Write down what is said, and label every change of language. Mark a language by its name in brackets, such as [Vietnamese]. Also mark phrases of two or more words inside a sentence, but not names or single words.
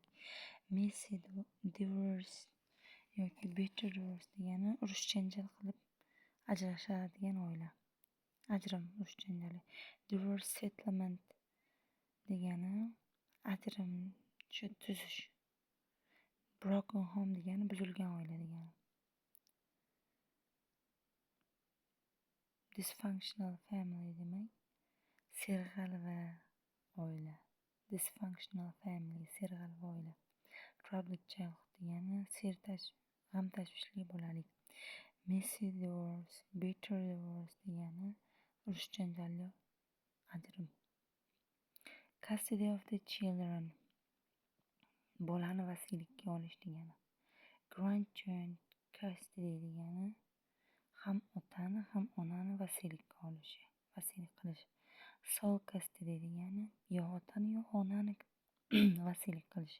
[English] Messy divorce [Uzbek] yoki [English] bitter divorce [Uzbek] degani urush janjal qilib ajrashadigan oila. Ajrim, urush janjali. [English] Divorce settlement [Uzbek] degani ajrim tuzish. [English] Broken home [Uzbek] degani buzilgan oila degani. [English] Dysfunctional family [Uzbek] demak serg'alva oila. [English] Dysfunctional family [Uzbek] serg'alva oila. [English] Troubled childhood [Uzbek] degani g'am tashvishli bolalik. [English] Messy divorce, bitter divorce [Uzbek] degani urush janjalli ajrim. [English] Custody of the children [Uzbek] bolani vasiylikka olish degani. [English] Grandchild custody [Uzbek] degani ham otani ham onani vasiylikka olishi, vasiylik qilish. [English] Sole custody [Uzbek] degani yo otani yo onani vasiylik qilish.